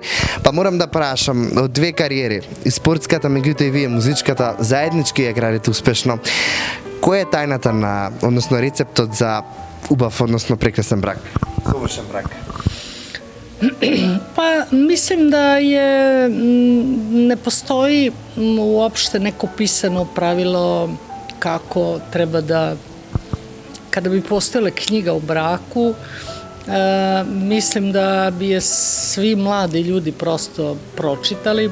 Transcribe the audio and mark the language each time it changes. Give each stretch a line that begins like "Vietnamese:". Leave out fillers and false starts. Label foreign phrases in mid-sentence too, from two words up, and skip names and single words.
Macedonian: Па морам да прашам, од две кариери, и спортската, меѓутоа и вие музичката, заеднички ја градите успешно. Која е тајната на, односно рецептот за убав, односно прекрасен брак? Совршен брак.
Serbian: Pa mislim da je, ne postoji uopšte neko pisano pravilo kako treba da, kada bi postojala knjiga o braku, mislim da bi je svi mladi ljudi prosto pročitali.